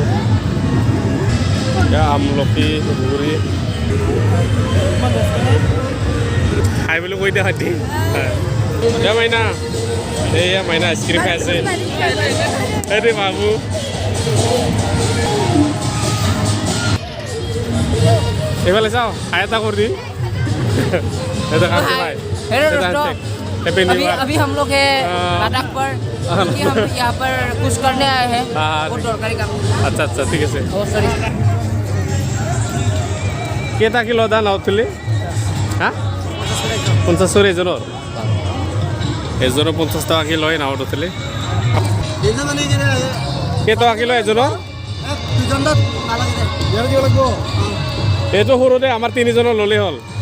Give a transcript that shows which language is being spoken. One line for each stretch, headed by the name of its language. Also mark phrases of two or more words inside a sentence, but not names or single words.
Assamese: এয়া আমলখি বগৰী খাই বুলি কৈ দিয়া হাতী। এয়া মাইনা, এইয়া মাইনা আইচক্ৰীম খাই আছে। এইটো বাবু এইফালে চাওঁ, খাই এটা কৰি দি।
Hindi: अभी हम लोग है लद्दाख पर, क्योंकि हम यहाँ पर कुछ करने आए हैं। बहुत दरकारी काम।
Assamese: আচ্ছা আচ্ছা ঠিক আছে। सॉरी। কেইটা কিলো দা নাও তুলি? হা 50 চৰি এজনৰ? এজনৰ 50 টকা কি লয় নাওত উঠিলে? কেইটকা কিলো এজনৰ? এইটো সৰুতে আমাৰ 3জনৰ ল'লেই হ'ল।